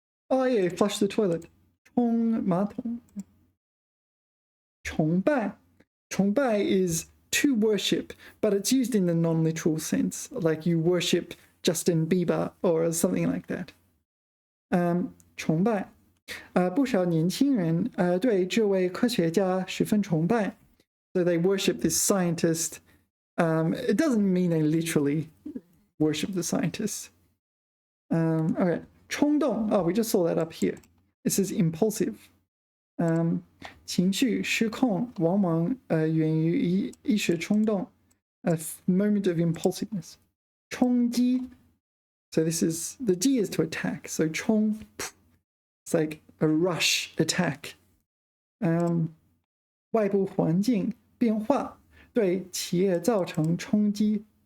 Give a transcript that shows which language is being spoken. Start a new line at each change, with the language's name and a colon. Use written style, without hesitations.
English: Oh yeah, flush the toilet. 冲马桶.崇拜. 崇拜 is to worship, but it's used in the non-literal sense, like you worship Justin Bieber or something like that. 崇拜.
Chinese: 不少年轻人对这位科学家十分崇拜。
English: So they worship this scientist. It doesn't mean they literally worship the scientist. Okay, 冲动.Oh, we just saw that up here. This is impulsive.
Chinese: 情绪失控往往源于一时冲动
English: a moment of impulsiveness.
Chinese: 冲击.
English: So this is, the G is to attack. So 冲, it's like a rush attack.
Chinese: 外部环境变化对企业造成冲击。